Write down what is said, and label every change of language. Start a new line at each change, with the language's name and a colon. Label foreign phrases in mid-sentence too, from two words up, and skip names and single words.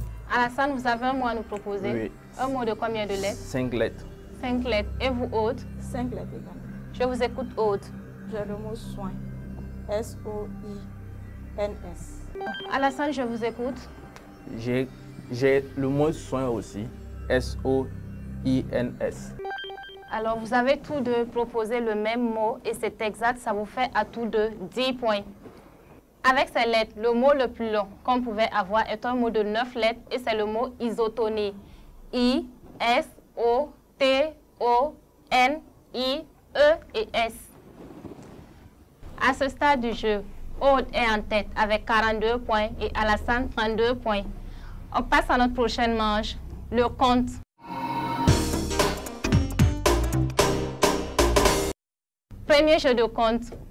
French: Alassane, vous avez un mot à nous proposer? Oui. Un mot de combien de lettres? 5 lettres. 5 lettres. Et vous, Aude? 5 lettres également. Je vous écoute, Aude. J'ai le mot soin. S-O-I-N-S. Alassane, je vous écoute. J'ai le mot soin aussi. S-O-I-N-S. Alors, vous avez tous deux proposé le même mot et c'est exact, ça vous fait à tous deux 10 points. Avec ces lettres, le mot le plus long qu'on pouvait avoir est un mot de 9 lettres et c'est le mot isotonie. I, S, O, T, O, N, I, E et S. À ce stade du jeu, Aude est en tête avec 42 points et Alassane 32 points. On passe à notre prochaine manche, le compte. Premier jeu de compte.